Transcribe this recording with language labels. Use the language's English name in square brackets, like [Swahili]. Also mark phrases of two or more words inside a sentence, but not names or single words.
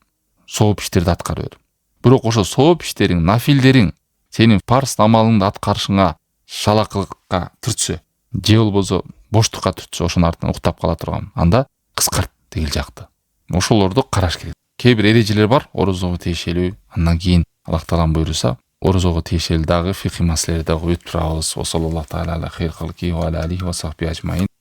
[Kyrgyz] Сооп иштерди аткара бер. Бирок ошо сооп иштериң, нафилдериң сенин парс амалыңды аткарышыңа шалакылыкка түртсө, же болбосо боштукка түртсө, ошонун артынан уктап кала турган, анда кыскарт дегил жакты. Ошолорду караш керек. Кээ бир эрежелер бар, орозого тиешелүү. Андан кийин Аллах Таалам буйруса, орозого тиешелүү дагы фикый маселелерди өтүп турабыз. [Arabic] صلى الله تعالى على خير خلقه وعلى آله وصحبه أجمعين.